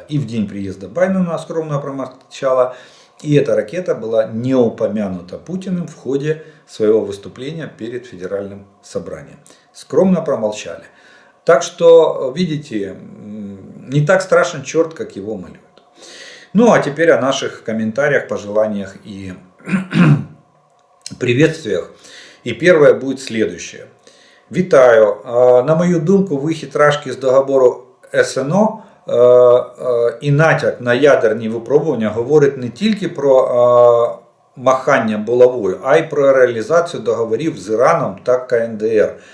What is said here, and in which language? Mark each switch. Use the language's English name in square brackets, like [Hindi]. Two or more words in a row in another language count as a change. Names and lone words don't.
[Russian] И в день приезда Байдена скромно промолчала. И эта ракета была не упомянута Путиным в ходе своего выступления перед Федеральным собранием. Скромно промолчали. Так что, видите, не так страшен черт, как его малюют. Ну, а теперь о наших комментариях, пожеланиях и приветствиях. [Ukrainian] І перше буде следующее. Вітаю. На мою думку, вихід Рашки з договору СНО і натяк на ядерні випробування говорить не тільки про махання булавою, а й про реалізацію договорів з Іраном та КНДР.